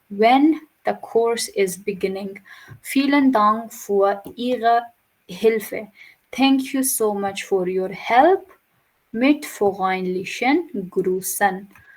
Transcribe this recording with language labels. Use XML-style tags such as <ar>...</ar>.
<en>When the course is beginning.</en> <de>Vielen Dank für Ihre Hilfe.</de> <en>Thank you so much for your help.</en> <de>Mit freundlichen Grüßen.</de>